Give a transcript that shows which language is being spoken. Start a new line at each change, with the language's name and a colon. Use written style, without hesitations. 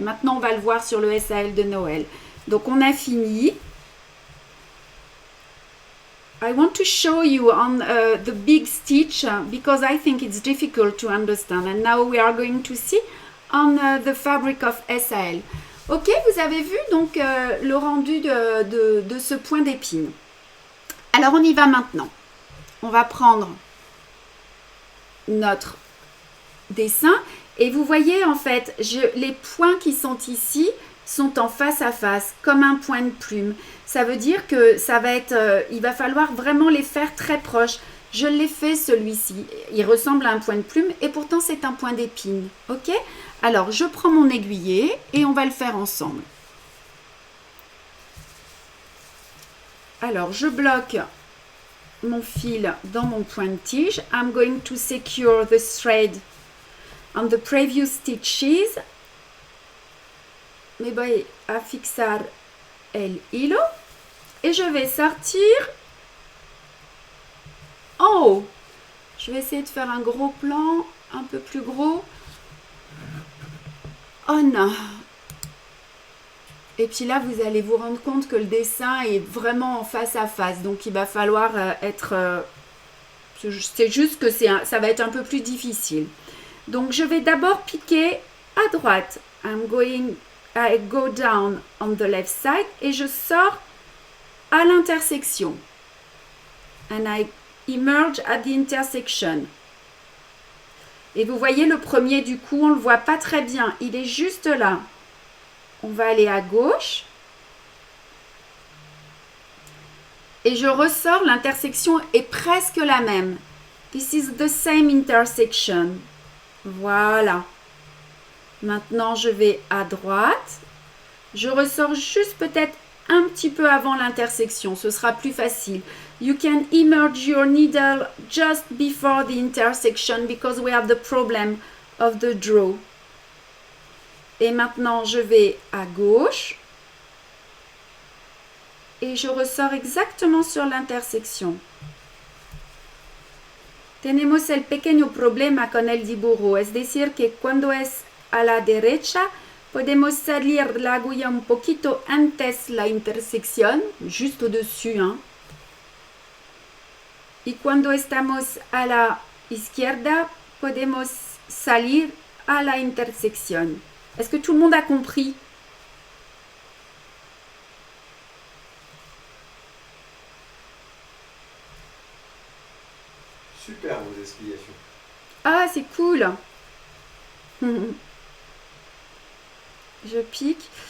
French: Maintenant, on va le voir sur le SAL de Noël. Donc, on a fini.
English: I want to show you on the big stitch because I think it's difficult to understand. And now we are going to see on the fabric of SAL.
French: Ok, vous avez vu donc le rendu de ce point d'épine. Alors, on y va maintenant. On va prendre notre dessin et vous voyez en fait les points qui sont ici sont en face à face comme un point de plume. Ça veut dire que ça va être il va falloir vraiment les faire très proches. Je l'ai fait celui-ci, il ressemble à un point de plume et pourtant c'est un point d'épine. Ok, alors je prends mon aiguillet et on va le faire ensemble. Alors je bloque mon fil dans mon point de tige.
English: I'm going to secure the thread on the previous stitches.
Spanish: Me voy a fixar el hilo.
French: Et je vais sortir en haut. Je vais essayer de faire un gros plan, un peu plus gros. Oh non! Et puis là, vous allez vous rendre compte que le dessin est vraiment en face à face. Donc, il va falloir être... c'est juste que ça va être un peu plus difficile. Donc, je vais d'abord piquer à droite.
English: I go down on the left side.
French: Et je sors à l'intersection.
English: And I emerge at the intersection.
French: Et vous voyez, le premier, du coup, on ne le voit pas très bien. Il est juste là. On va aller à gauche. Et je ressors, l'intersection est presque la même.
English: This is the same intersection.
French: Voilà. Maintenant, je vais à droite. Je ressors juste peut-être un petit peu avant l'intersection. Ce sera plus facile.
English: You can emerge your needle just before the intersection because we have the problem of the draw.
French: Et maintenant, je vais à gauche. Et je ressors exactement sur l'intersection.
Spanish: Tenemos el pequeño problema con el dibujo. Es decir, que cuando es a la derecha, podemos salir la agulla un poquito antes la intersección,
French: juste au-dessus. Hein.
Spanish: Y cuando estamos a la izquierda, podemos salir a la intersección.
French: Est-ce que tout le monde a compris? Super vos explications. Ah, c'est cool. Je pique.